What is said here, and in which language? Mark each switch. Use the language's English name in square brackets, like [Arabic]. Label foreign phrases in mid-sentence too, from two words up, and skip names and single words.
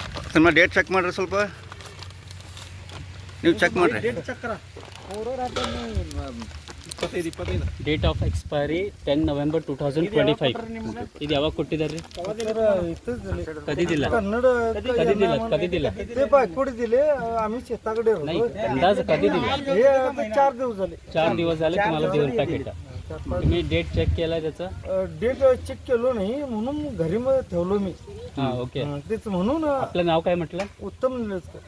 [Kannada] ನಮ್ಮ [English] date check [Kannada] ಮಾಡ್ರಿ ಸ್ವಲ್ಪ ನೀವು ಚೆಕ್ ಮಾಡ್ರಿ [English] date of expiry [Kannada] 10 ನವೆಂಬರ್ 2025 ಇದು ಯಾವಾಗ ಕೊಟ್ಟಿದ್ದಾರೆ ರೀ ಕದಿದಿಲ್ಲ ಕದಿದಿಲ್ಲ ಕದಿದಿಲ್ಲ [Marathi] अंदाज कधी दिला 4 दिवस झाले तुम्हाला देऊन पॅकेट तुम्ही [English] date check [Marathi] केला त्याचा [English] date check [Marathi] केलो नाही म्हणून घरी मध्ये ठेवलो मी हां ओके तेच म्हणून आपलं नाव काय म्हटलं उत्तम निलजकर.